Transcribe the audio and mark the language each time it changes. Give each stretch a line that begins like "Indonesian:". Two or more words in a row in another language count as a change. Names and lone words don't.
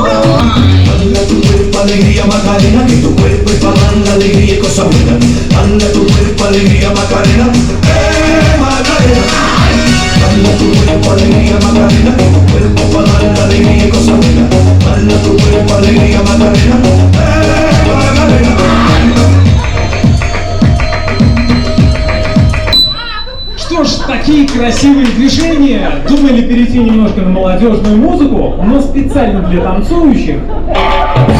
Spanish: Manda tu cuerpo alegría Macarena, que tu cuerpo es para dar la alegría y cosa buena. Manda tu cuerpo alegría Macarena, Macarena. Manda tu cuerpo alegría Macarena, que tu cuerpo para dar la alegría y cosa buena. Manda tu cuerpo alegría Macarena, Macarena.
Russian: Что ж, такие красивые движения. Думали перейти немножко на молодежную музыку, но специально для танцующих